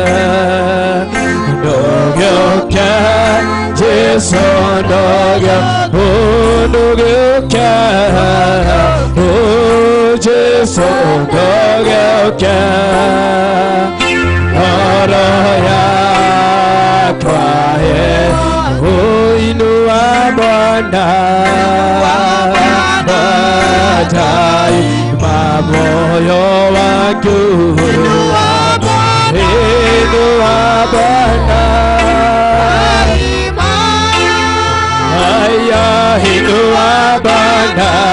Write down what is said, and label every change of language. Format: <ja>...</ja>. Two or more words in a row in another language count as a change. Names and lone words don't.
<ki>ndũgĩũke, Jesu ndũgĩũke, ndũgĩũke, Jesu ndũgĩũke, ngoro yakwa ĩyo,</ki> <sw>inua Bwana daima moyo wangu, inua Bwana, haya inua Bwana,</sw>